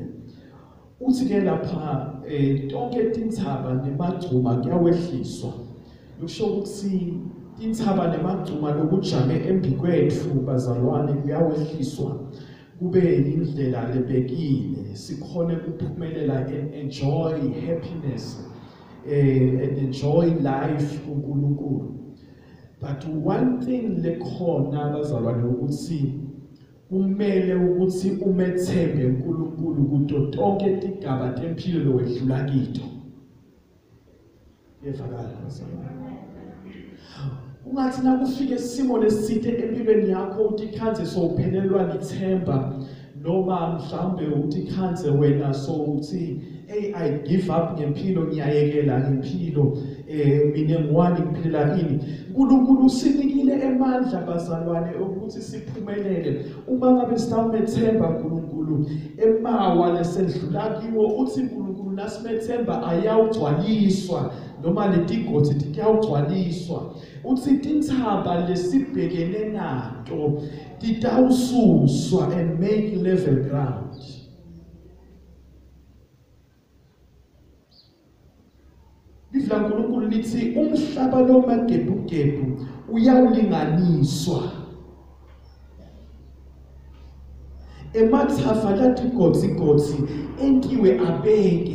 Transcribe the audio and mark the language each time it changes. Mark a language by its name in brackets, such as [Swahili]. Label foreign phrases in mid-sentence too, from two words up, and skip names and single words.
[Swati] Uthi ke lapha tonke tintsaba nemagcuma kuyawehliswa. Kusho ukuthi tintsaba nemagcuma lokujame embi kwethu bazalwane kuyawehliswa. Kube indlela lebekile sikhone kuphumelela [English] and enjoy happiness and enjoy life [Swati] kuNkulunkulu. But one thing lekhona bazalwane ukuthi kumele ukuthi umethembe uNkulunkulu kuto tonke tigaba tempilo lowedlula kito. Yevakala bazalwane. Ungathi nakufika isimo lesithe empilweni yakho utikhanze sowuphelelwa lithemba noma mhlambe utikhanze wena sowuthi [English] hey I give up [Swati] ngempilo ngiyayekela ngempilo mina ngiwani ngiphilela ini. uNkulunkulu usinikile emandla bazalwane ukuthi siphumelele uma ngabe sitamethemba uNkulunkulu emawa lesedlula kiwo uthi uNkulunkulu nasimethemba ayawugcwaliswa noma letigodzi tiyawugcwaliswa. Uthi tintsaba lesibhekene nato titawususwa [English] and make level ground. [Swati] Lifu laNkulunkulu lithi umhlaba lo magebugebu uyawulinganiswa. Emathafa latigodzi entiwe abeke.